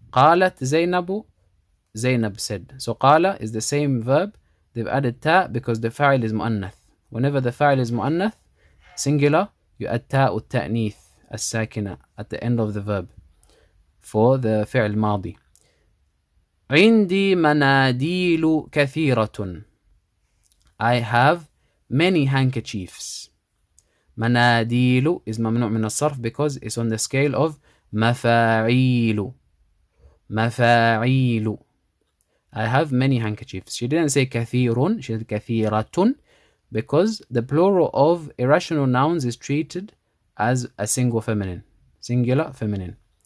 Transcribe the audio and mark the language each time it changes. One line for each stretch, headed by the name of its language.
Arabic: قالت زينب.
English: Zainab said. So قال is the same verb. They've added ta because the fa'il is mu'annath. Whenever the fa'il is mu'annath, singular, you add ta التأنيث الساكنة at the end of the verb for the فعل ماضي.
Arabic: عندي مناديل كثيرة.
English: I have many handkerchiefs. مناديل is
Arabic: ممنوع من الصرف
English: because it's on the scale of مفاعيل.
Arabic: مفاعيل.
English: I have many handkerchiefs. She didn't say كثير, she said كثيرة, because the plural of irrational nouns is treated as a single feminine, singular feminine.